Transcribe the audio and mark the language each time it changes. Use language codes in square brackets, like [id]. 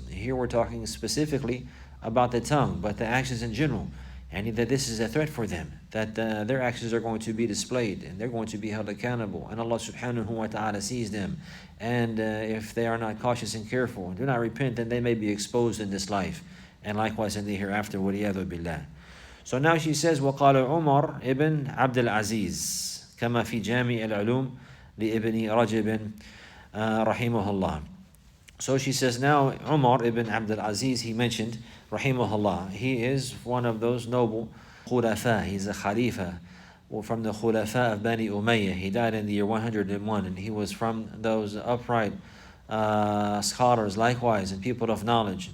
[en] Here we're talking specifically about the tongue, but the actions in general, and that this is a threat for them, that their actions are going to be displayed, and they're going to be held accountable, and Allah subhanahu wa ta'ala sees them. And if they are not cautious and careful and do not repent, then they may be exposed in this life, and likewise in the hereafter. [ar] وَلِيَذُ بِاللَّهِ. [en] So now she says, [ar] وَقَالَ عُمَرْ ibn عبد العزيز كما في جامع العلوم لابن رجب رحمه الله. [en] So she says, now Umar ibn Abdul Aziz, he mentioned, rahimahullah, he is one of those noble khulafa. He's a khalifa from the khulafa of Bani Umayyah. He died in the year 101, and he was from those upright scholars likewise, and people of knowledge.